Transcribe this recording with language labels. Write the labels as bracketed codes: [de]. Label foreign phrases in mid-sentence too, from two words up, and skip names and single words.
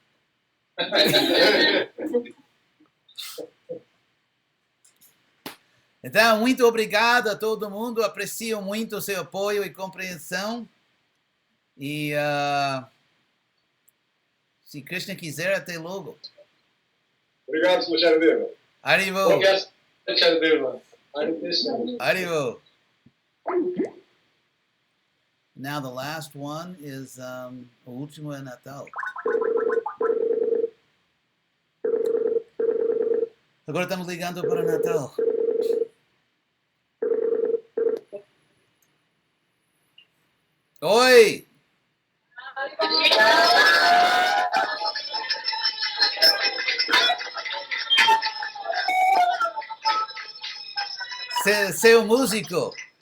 [pt] Então, muito obrigado a todo mundo. Aprecio muito o seu apoio e compreensão. E se Krishna quiser, até logo. Obrigado, Sr. Charadeva. Haribo. [sa] Charadeva. Hare Krishna. [pt] Haribo. [en] Now the last one is [pt] o último é Natal. Agora estamos ligando para Natal. Oi! Seu músico.